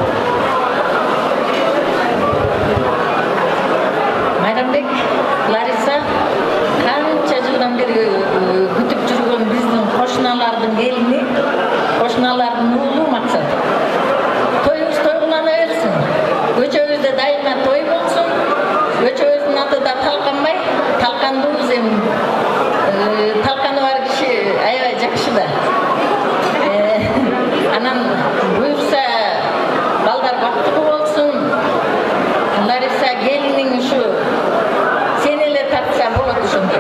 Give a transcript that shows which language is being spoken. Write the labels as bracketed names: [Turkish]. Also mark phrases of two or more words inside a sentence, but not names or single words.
[Kazakh] Майрамбек, Лариса, қанша жылдан бері күтіп жүрген біздің қошыналардың келіні, қошыналардың ұлы мақсат. Тойыңыз тойғылана берсін. [Kyrgyz] Көчөбүздө дайыма той болсун. Көчөбүздүн аты да талканбай, талкандуубуз эми. Талканы бар киши аябай жакшы да. Анан буюрса балдар бактылуу болсун. Лариса келиниң ушу сен эле тартса болот ошондой.